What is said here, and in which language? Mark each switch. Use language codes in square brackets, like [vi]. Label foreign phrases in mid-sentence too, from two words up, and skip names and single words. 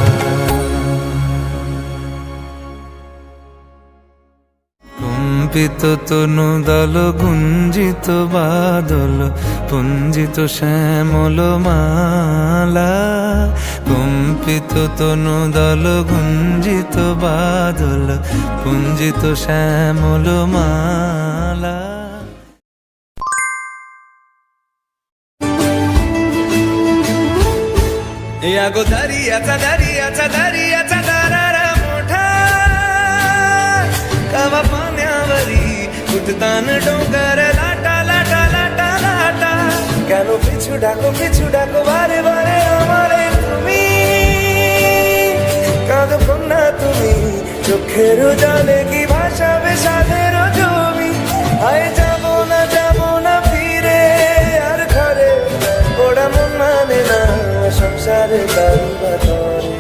[bn] কম্পিত তনু দল গুঞ্জিত বাদল, পুঞ্জিত শ্যামল মালা। কম্পিত তনু দল গুঞ্জিত বাদল, পুঞ্জিত শ্যামল মালা। [mr] या गो दरियाचा दरियाचा दरियाचा दरारा मोठा, कवा पाण्यावरी उठतान डोंगर लाटा लाटा लाटा लाटा। [bn] কেন পিছু ডাকো বারে বারে আমারে তুমি, কাঁদো কন্যা তুমি। চোখের জলে কি ভাসাবে সাধের জমি। হায় যাবো না ফিরে আর ঘরে, ওরা মন মানে না সংসারে কারুবা তরে।